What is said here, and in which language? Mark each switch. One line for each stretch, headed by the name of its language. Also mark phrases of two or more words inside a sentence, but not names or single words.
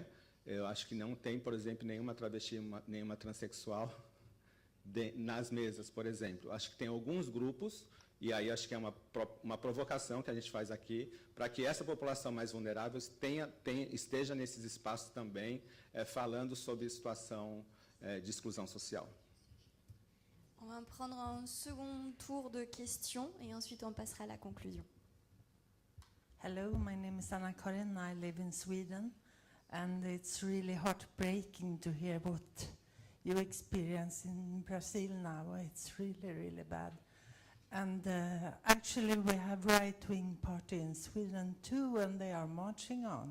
Portuguese: Eu acho que não tem, por exemplo, nenhuma travesti, nenhuma transexual nas mesas, por exemplo. Acho que tem alguns grupos, e aí acho que é uma provocação que a gente faz aqui, para que essa população mais vulnerável esteja nesses espaços também, falando sobre situação de exclusão social.
French: On va prendre un second tour de questions et ensuite on passera à la conclusion.
English: Hello, my name is Anna-Karin. I live in Sweden, and it's really heartbreaking to hear what you experience in Brazil now. It's really, really bad. And actually we have right-wing party in Sweden too, and they are marching on.